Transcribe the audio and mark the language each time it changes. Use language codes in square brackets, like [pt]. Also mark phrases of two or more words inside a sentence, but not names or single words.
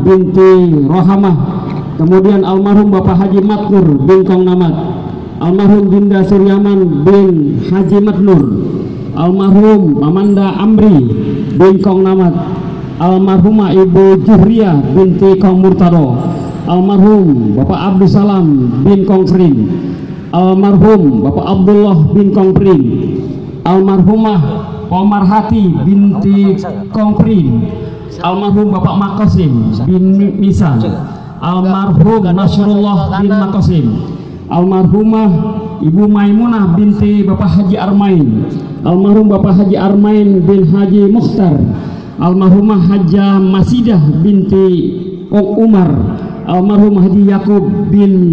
[id] binti Rohamah, kemudian almarhum Bapak Haji Matnur bin Kong Namat, almarhum Dinda Suryaman bin Haji Matnur, almarhum Mamanda Amri bin Kong Namat, almarhumah Ibu Juhriya binti Kong Murtado, almarhum Bapak Abdul Salam bin Kong Prin, almarhum Bapak Abdullah bin Kong Prin, almarhumah Omar Hati binti Kong Prin, almarhum Bapak Makosim bin Misan, almarhum Nasrullah bin Makosim, almarhumah Ibu Maimunah binti Bapak Haji Armain, almarhum Bapak Haji Armain bin Haji Mukhtar, almarhumah Haja Masidah binti Umar, almarhum Haji Yakub bin